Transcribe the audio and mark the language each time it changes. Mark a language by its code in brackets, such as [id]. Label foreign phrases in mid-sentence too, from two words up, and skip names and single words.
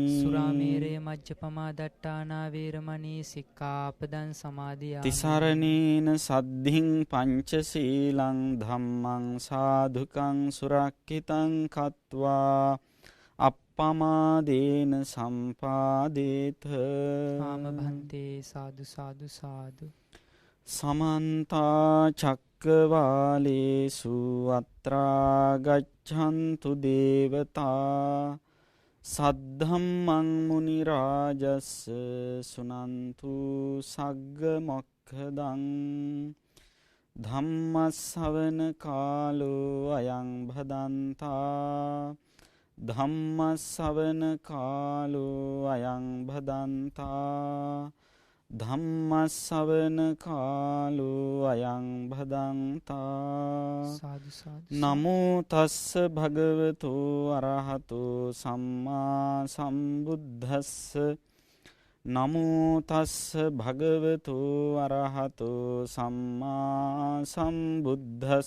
[pi] සුරාමේරය මජ්ජපමාදට්ඨානා වේරමණී සික්ඛාපදං සමාදියාමි. තිසරණේන සද්ධින් පංචශීලං ධම්මං සාධුකං සුරක්ඛිතං කତ୍වා අප්පමාදේන සම්පාදේත. [si] ආම භන්තේ. සාදු සාදු සාදු. [pi] සමන්ත චක්කවාලේසු අත්‍රා ගච්ඡන්තු දේවතා සද්ධම්මං මුනි රාජස්ස සුනන්තු සග්ග මොක්ඛදං. ධම්මස්සවන කාලෝ අයං භදන්තා. ධම්මස්සවන කාලෝ අයං භදන්තා. ධම්මස්සවන කාලෝ අයං භදන්තා. සාදු සාදු. නමෝ තස්ස භගවතු අරහතෝ සම්මා සම්බුද්දස්ස. නමෝ තස්ස භගවතු අරහතෝ සම්මා සම්බුද්දස්ස.